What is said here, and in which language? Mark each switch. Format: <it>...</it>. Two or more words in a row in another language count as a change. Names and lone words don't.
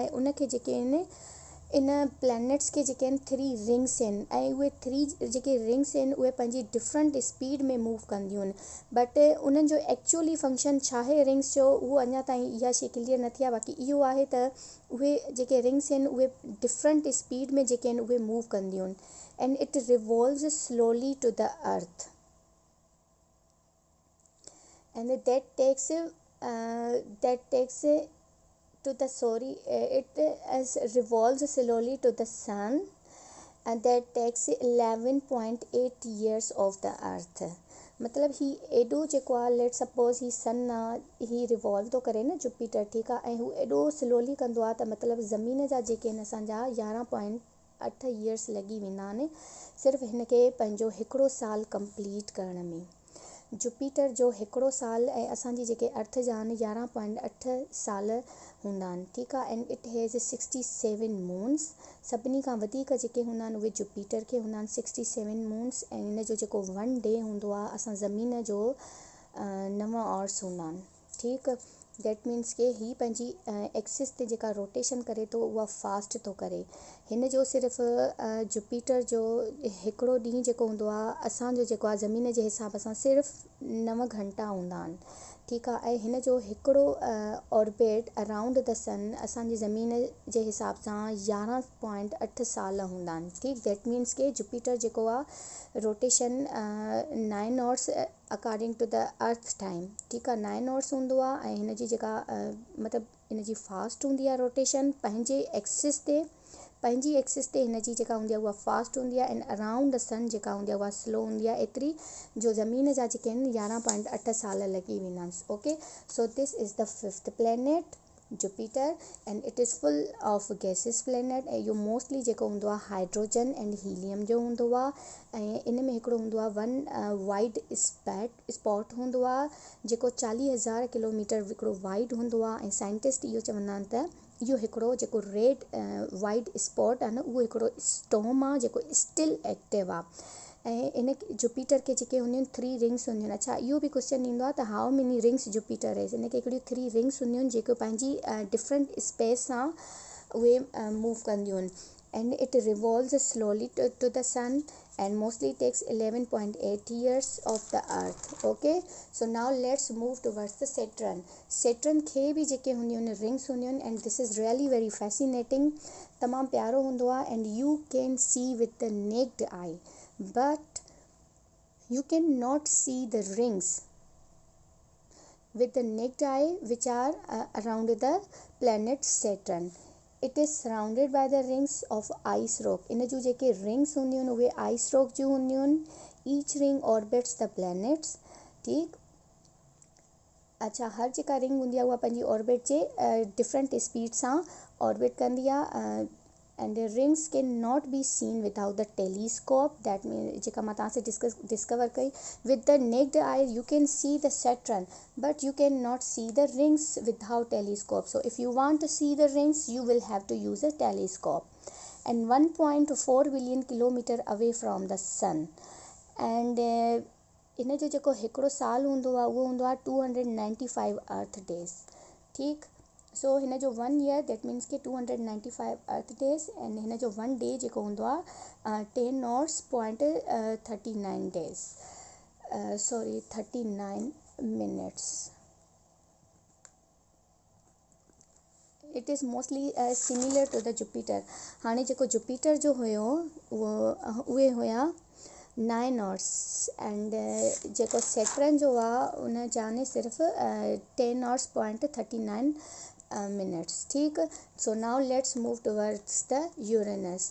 <sd>ऐं उनखे जेके आहिनि इन प्लैनेट्स खे जेके आहिनि 3 रिंग्स आहिनि, ऐं उहे 3 जेके रिंग्स आहिनि उहे पंहिंजी</sd> <en>different speed</en> <sd>में मूव कंदियूं आहिनि. बट उन्हनि जो</sd> <en>actually function</en> <sd>छा आहे रिंग्स जो, उहो अञा ताईं इहा शइ क्लियर न थी आहे. बाक़ी इहो आहे त उहे जेके रिंग्स आहिनि उहे</sd> <en>different speed</en> <sd>में जेके आहिनि उहे मूव कंदियूं आहिनि.</sd> <en>and it revolves slowly to the earth, and that takes to the it revolves slowly to the sun, and that takes 11.8 years of the earth.</en> <sd>मतलब ही एॾो जेको आहे</sd> <en>let suppose</en> <sd>ही सन आहे, ही रिवॉल्व थो करे न जुपिटर. ठीकु आहे. ऐं हू एॾो स्लोली कंदो आहे त मतिलबु ज़मीन जा जेके आहिनि असांजा 11.8 ईयर्स लॻी वेंदा आहिनि सिर्फ़ु हिन खे पंहिंजो हिकिड़ो साल कंप्लीट करण में. जुपिटर जो हिकिड़ो साल ऐं असांजी जेके अर्थ जा आहिनि 11.8 साल हूंदा आहिनि. ठीकु आहे.</sd> <en>and it has 67 moons.</en> <sd>सभिनी खां वधीक जेके हूंदा आहिनि उहे जुपिटर खे हूंदा आहिनि 67 मून्स. ऐं इन जो जेको 1 डे हूंदो आहे असां ज़मीन जो 9 आवर्स हूंदा आहिनि. ठीकु,</sd> <en>that means</en> <sd>के ही पंहिंजी एक्सिस ते जेका रोटेशन करे थो उहा फास्ट थो करे। हिन जो सिर्फ़ु जुपिटर जो हिकिड़ो ॾींहुं जेको हूंदो आहे असांजो जेको आहे ज़मीन जे हिसाब सां सिर्फ़ु 9 घंटा हूंदा आहिनि, ठीकु आहे। ऐं हिन जो हिकिड़ो</sd> <en>orbit around the sun</en> <sd>असांजी ज़मीन जे हिसाब सां 11.8 साल हूंदा आहिनि, ठीकु।</sd> <en>that means</en> <sd>के जुपिटर जेको आहे</sd> <en>rotation 9 hours according to the earth time,</en> <sd>ठीकु आहे, 9 आवर्स हूंदो आहे। ऐं हिन जी जेका मतिलबु हिन जी फास्ट हूंदी आहे रोटेशन पंहिंजी एक्सिस ते हिन जी जेका हूंदी आहे उहा फास्ट हूंदी आहे।</sd> <en>and around the sun</en> <sd>जेका हूंदी आहे उहा स्लो हूंदी आहे, एतिरी जो ज़मीन जा जेके आहिनि 11.8 साल लॻी वेंदा आहिनि।</sd> <en>okay, so this is the 5th planet जुपिटर and it is full of gases planet।</en> <sd>ऐं इहो मोस्टली जेको हूंदो आहे</sd> <en>hydrogen and helium</en> <sd>जो हूंदो आहे। ऐं इन में हिकिड़ो हूंदो आहे</sd> <en>one wide spot</en> <sd>हूंदो आहे जेको 40,000 किलोमीटर हिकिड़ो वाइड हूंदो आहे। ऐं साइंटिस्ट इहो चवंदा आहिनि त इहो हिकिड़ो जेको</sd> <en>red wide spot</en> <sd>आहे न उहो हिकिड़ो स्टॉर्म आहे जेको</sd> <en>still active</en> <sd>आहे। ऐं इन जुपिटर के जेके हूंदियूं आहिनि 3 रिंग्स हूंदियूं आहिनि। अच्छा, इहो बि क्वेश्चन ईंदो आहे त</sd> <en>how many rings जुपिटर is।</en> <sd>इन खे हिकिड़ियूं 3 रिंग्स हूंदियूं आहिनि जेको पंहिंजी</sd> <en>different space</en> <sd>सां उहे मूव कंदियूं आहिनि।</sd> <en>and it revolves slowly to the sun and mostly takes 11.8 years of the earth. Okay, so now let's move towards the</en> <sd>Saturn खे बि जेके हूंदियूं आहिनि रिंग्स हूंदियूं आहिनि।</sd> <en>and this is really very fascinating,</en> <sd>तमामु प्यारो हूंदो आहे।</sd> <en>and you can see with the naked eye but you cannot see the rings with the naked eye which are around the planet Saturn. It is surrounded by the rings of ice rock.</en> <sd>इन जूं जेके रिंग्स हूंदियूं आहिनि उहे</sd> <en>ice rock</en> <sd>जूं हूंदियूं आहिनि।</sd> <en>each ring orbits the planets,</en> <sd>ठीकु। अच्छा, हर जेका रिंग हूंदी आहे उहा पंहिंजी ऑर्बिट जे डिफरेंट स्पीड सां ऑर्बिट कंदी आहे।</sd> <en>and rings cannot be seen without the telescope. that mean</en> <sd>जेका मां तव्हां सां डिस्कवर कई</sd> <en>with the naked eye you can see the Saturn but you cannot see the rings without telescope. So if you want to see the rings you will have to use a telescope. And 1.4 billion kilometer away from the sun.</en> <sd>And इन जो जेको हिकिड़ो साल हूंदो आहे उहो हूंदो आहे 295</sd> <en>earth days,</en> <sd>ठीकु। सो हिन जो 1 ईयर</sd> <en>that means</en> <sd>के 295</sd> <en>earth days.</en> <sd>एंड हिन जो 1 डे जेको हूंदो आहे 10 hours.39 days, 39 minutes.</sd> <en>it is mostly similar to the जुपिटर।</en> <sd>हाणे जेको जुपिटर जो हुयो उहे हुया 9 hours एंड जेको सैटर्न जो आहे उन जाने सिर्फ़ु 10 hours.39 minutes, ठीकु।</sd> <en>so now let's move towards the यूरेनस।</en>